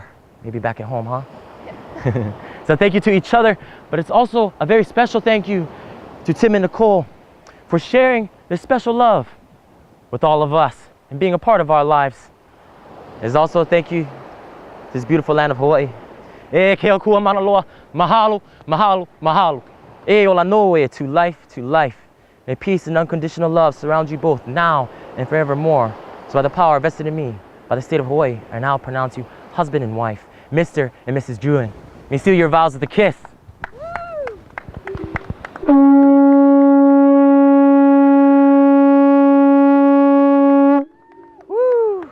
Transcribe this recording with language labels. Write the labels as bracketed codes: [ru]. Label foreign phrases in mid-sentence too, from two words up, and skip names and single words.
[en] Maybe back at home, huh? Yeah. So thank you to each other, but it's also a very special thank you to Tim and Nicole for sharing this special love with all of us and being a part of our lives. There's also a thank you to this beautiful land of Hawaii. [haw] E Keakua Manaloa, mahalo, mahalo, mahalo. E ola noe, [en] to life. May peace and unconditional love surround you both now and forevermore. So by the power vested in me, by the state of Hawaii, I now pronounce you husband and wife, Mr. and Mrs. Druin. May seal your vows with a kiss. Woo!